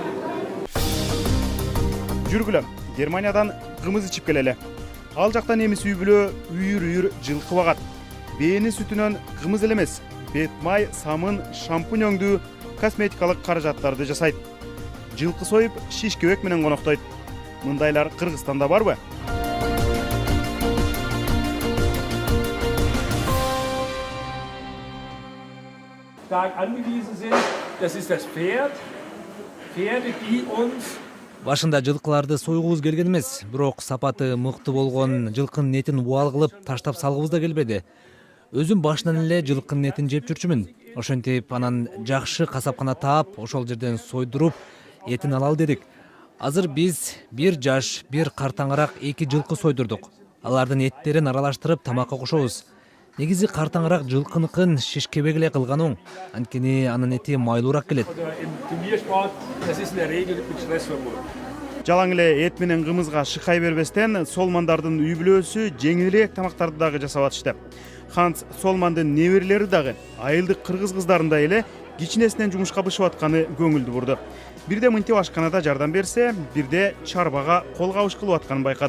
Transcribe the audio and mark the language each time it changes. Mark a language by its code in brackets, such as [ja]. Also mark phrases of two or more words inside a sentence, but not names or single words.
[ky] Жүргүлө, Германиядан кымыз ичип келели. Ал жакта немис үй бүлө үйүр жылкы багат. Бээни сүтүнөн кымыз эле эмес, бет май, самын, шампунь өңдүү косметикалык каражаттарды жасайт. Жылкы союп, шишкебек менен коноктойт. Мындайлар Кыргызстанда барбы? [de] stark angewiesen sind. Das ist das Pferd. Pferde, die uns [ky] Башында жылкыларды сойгубуз келген эмес, бирок сапаты мыкты болгон жылкынын этин убал кылып таштап салгыбыз да келбеди. Өзүм башынан эле жылкынын этин жеп жүрчүмүн. Ошентип анан жакшы касапкана таап, ошол жерден сойдуруп, этин алалы дедик. Азыр биз бир жаш, бир картаңыраак 2 жылкы сойдурдук. Алардын эттерин аралаштырып тамакка кошобуз. Негизи картаңыраак жылкыныкын шишкебек эле кылган оң. Анткени анын эти майлуураак келет. [de] oder im Turniersport, das ist in der Regel mit Stress verbunden. [ky] Жалаң эле эт менен кымызга шыкай бербестен, Солмандардын үй бүлөсү жеңилирээк тамактарды дагы жасап атышты. Ханс Солмандын неберелери дагы айылдык кыргыз кыздарындай эле кичинесинен жумушка бышып атканы көңүлдү бурду. Бирде мынтип ашканада жардам берсе, бирде чарбага кол кабыш кылып атканын байкадык.